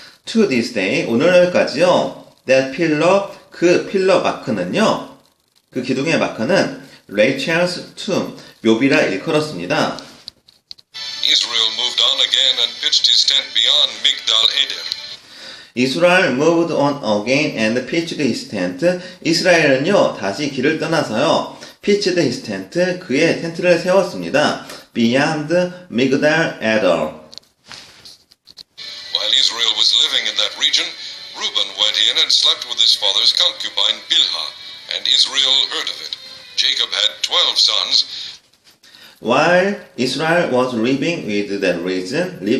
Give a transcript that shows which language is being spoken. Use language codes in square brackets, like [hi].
[en] To this day, [ko] 오늘까지요. [en] That pillar, [ko] 그 필러 마크는요. 그 기둥의 마크는 Rachel's tomb, 묘비라 일컬었습니다. [en] Israel moved on again and pitched his tent beyond Migdal Eder. Israel moved on again and pitched his tent. [ko] 이스라엘은요, 다시 길을 떠나서요, [en] pitched his tent, [ko] 그의 텐트를 세웠습니다. [en] Beyond Migdal Eder. While Israel was living in that region, Reuben went in and slept with his father's concubine Bilhah, and Israel heard of it. Jacob had 12 sons. While Israel was living in the region,